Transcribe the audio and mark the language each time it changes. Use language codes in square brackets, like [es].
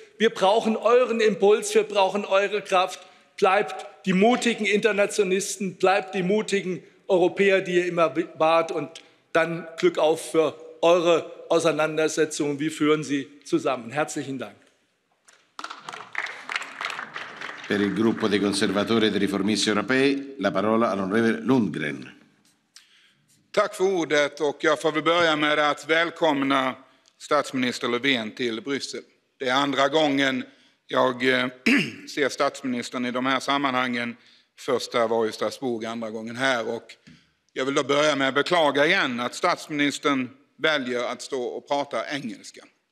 [de] Wir brauchen euren Impuls, wir brauchen eure Kraft. Bleibt die mutigen Internationalisten, bleibt die mutigen Europäer, die ihr immer wart, und dann Glück auf für eure Auseinandersetzungen. Wir führen sie zusammen. Herzlichen Dank. [it] Per il gruppo dei conservatori e dei riformisti europei la parola all'onorevole Lundgren. [sv] Tack för ordet, och jag får väl börja med att välkomna statsminister Löfven till Bryssel. Det är andra gången jag ser statsministern i de här sammanhangen. Första var i Strasbourg, andra gången här. Och jag vill då börja med att beklaga igen att statsministern väljer att stå och prata engelska.